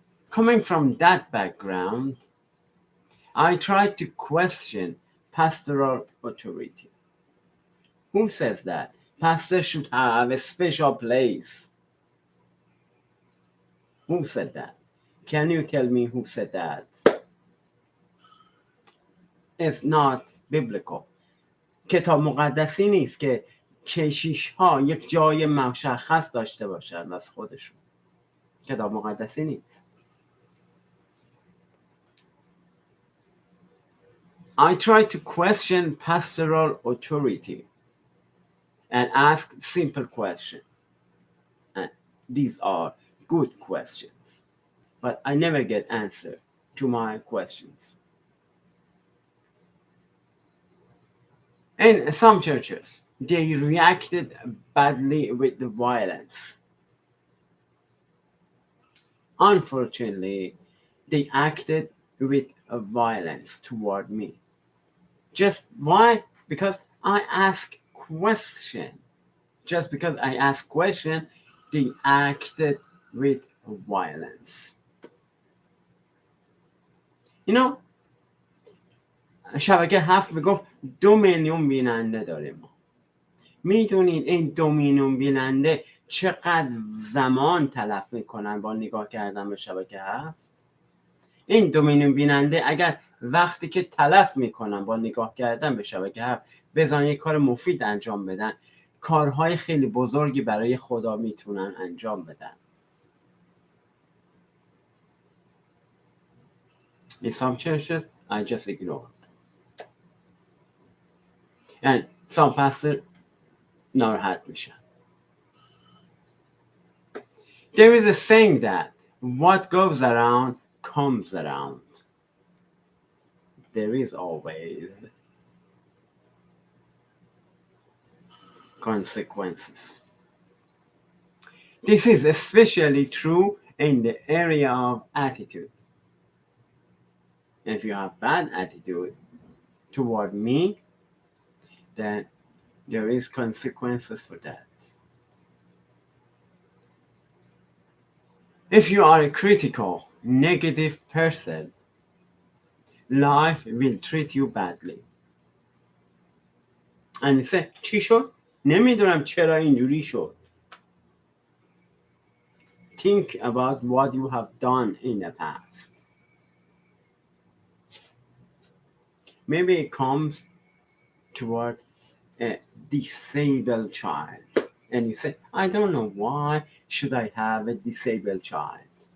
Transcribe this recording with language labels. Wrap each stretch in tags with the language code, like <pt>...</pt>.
<en>Coming from that background, I try to question pastoral authority. Who says that? Pastors should have a special place. Who said that? Can you tell me who said that? It's not biblical.</en> <fa>کتاب مقدسی نیست که کشیش ها یک جای مشخص داشته باشن از خودشون. کتاب مقدسی نیست.</fa> <en>I try to question pastoral authority and ask simple questions. And these are good questions. But I never get answer to my questions. In some churches, they reacted badly with the violence. Unfortunately, they acted with violence toward me. Just why? Because I ask question. Just because I ask question, they acted with violence. You know,</en> <fa>شبکه 7 میگفت 2 میلیون بیننده داریم ما. میدونین این 2 میلیون بیننده چقدر زمان تلف میکنن با نگاه کردن به شبکه 7؟ این 2 میلیون بیننده اگر وقتی که تلف میکنن با نگاه کردن به شبکه 7 بذارن یک کار مفید انجام بدن، کارهای خیلی بزرگی برای خدا میتونن انجام بدن.</fa> <en>In some churches, I just ignored. And some pastors</en> <fa>ناراحت میشن.</fa> <en>There is a saying that what goes around comes around. There is always consequences. This is especially true in the area of attitude. If you have bad attitude toward me, then there is consequences for that. If you are a critical, negative person, life will treat you badly. And you say,</en> <fa>چی شد؟ نمیدونم چرا اینجوری شد.</fa> <en>Think about what you have done in the past. Maybe it comes toward a disabled child. And you say, I don't know why should I have a disabled child.</en>